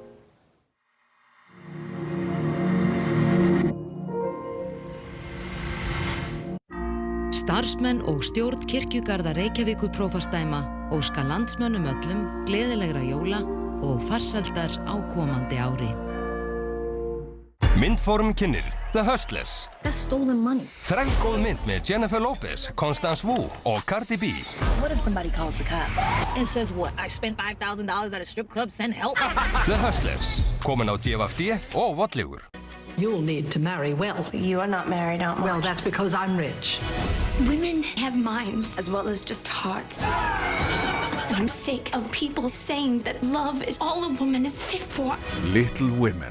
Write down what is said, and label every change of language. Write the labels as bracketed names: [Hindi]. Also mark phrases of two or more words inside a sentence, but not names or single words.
[Icelandic] Starfsmenn og stjórn Kirkjugarða Reykjavíkurprófastsdæma óska landsmönnum öllum gleðilegra jóla og farsældar á komandi ári. Myndforum kynnir The Hustlers. [English] That's stolen money. [Icelandic] Þrælgóð mynd með Jennifer Lopez, Constance Wu og Cardi B. [English] What if somebody calls the cops and says what? I spent $5,000 at a strip club, send help. The Hustlers. [Icelandic] Komin á DFD og Volleygur. [English] You'll need to marry well. You are not married out much. Well, that's because I'm rich. Women have minds as well as just hearts. And I'm sick of people saying that love is all a woman is fit for. Little Women.